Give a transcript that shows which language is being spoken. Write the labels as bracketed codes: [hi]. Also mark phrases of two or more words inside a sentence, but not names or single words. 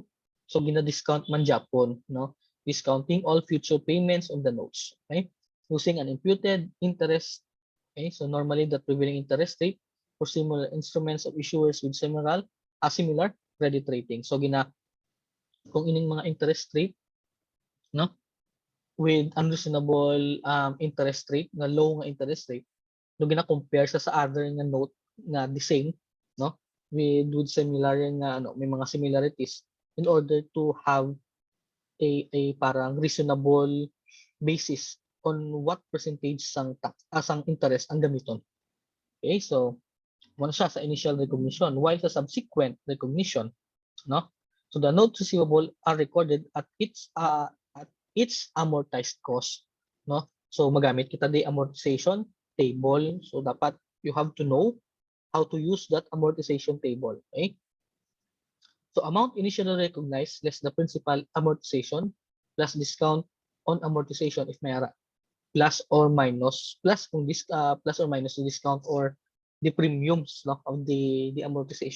[hil] So gina-discount man Japon, no? [en] Discounting all future payments on the notes, okay? Using an imputed interest, okay? So normally the prevailing interest rate for similar instruments of issuers with similar credit rating. [hil] So kung ining mga [en] interest rate, [hil] no? [en] With unreasonable interest rate, [hil] na low nga [en] interest rate, [hil] no gina-compare sa [en] other nga note nga the same, no, with similar [hil] nga may mga [en] similarities in order to have a parang reasonable basis on what percentage [hil] sang tax sang [en] interest [hil] ang gamiton. [en] Okay, so one siya sa initial recognition, while sa subsequent recognition, no, so the notes receivable are recorded at its amortized cost, no. [hil] So magamit kita di amortization table. [en] So dapat you have to know how to use that amortization table. Okay? So amount initially recognized less the principal amortization plus discount on amortization if mayara, plus or minus plus or minus the discount or the premiums, no, of the amortization.